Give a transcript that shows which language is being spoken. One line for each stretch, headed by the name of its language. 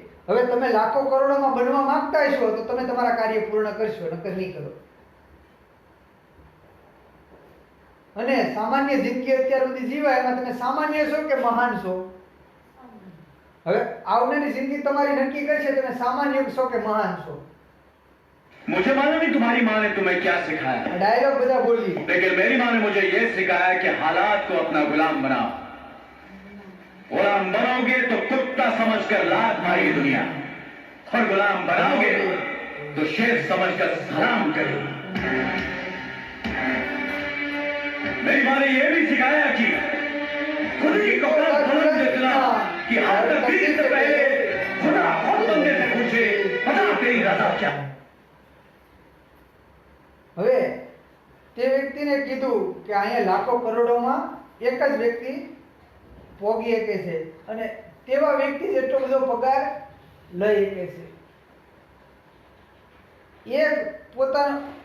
Gujarati: હવે તમે લાખો કરોડોમાં બનવા માંગતા છો તો તમે તમારા કાર્ય પૂર્ણ કરશો, નકર નહીં કરો. અને સામાન્ય જિંદગી અત્યાર સુધી જીવાય એમાં તમે સામાન્ય છો કે મહાન છો? હવે આવનારી જિંદગી તમારી નક્કી કરશે તમે સામાન્ય છો કે મહાન છો.
Hindi: मुझे मालूम नहीं तुम्हारी माँ ने तुम्हें क्या सिखाया,
Gujarati: डायलॉग બધા બોલી.
Hindi: लेकिन मेरी माँ ने मुझे ये सिखाया कि हालात को अपना गुलाम बनाओ. गुलाम बनोगे तो कुत्ता समझकर लात मारेगी दुनिया और गुलाम बनाओगे तो शेर समझकर सलाम करेगी. मेरी माँ ने ये भी सिखाया कि खुद की कपड़ा बुलंद इतना कि हर तकदीर से पहले खुदा खुद बंदे से पूछे बता तेरी रजा क्या.
Gujarati: હવે તે વ્યક્તિને કીધું કે અહીંયા લાખો કરોડોમાં એક જ વ્યક્તિ પોગી શકે છે અને તેવા વ્યક્તિ જેટલો બધો પગાર લઈ શકે છે. એક પોતાનો